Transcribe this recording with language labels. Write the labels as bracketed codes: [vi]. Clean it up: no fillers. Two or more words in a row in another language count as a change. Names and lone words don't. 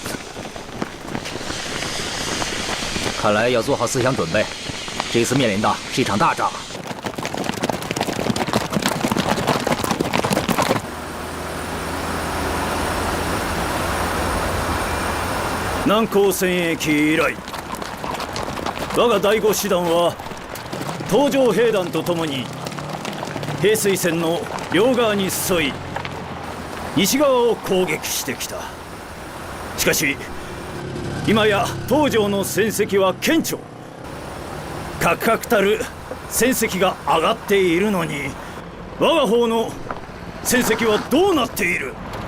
[zh] 看来要做好思想准备，这次面临的是一场大仗啊！ [ja] 南高戦役以来、我が第5師団は東条兵団とともに平水線の両側に沿い西側を攻撃してきた。しかし今や東条の戦績は顕著、確々たる戦績が上がっているのに、我が方の戦績はどうなっている？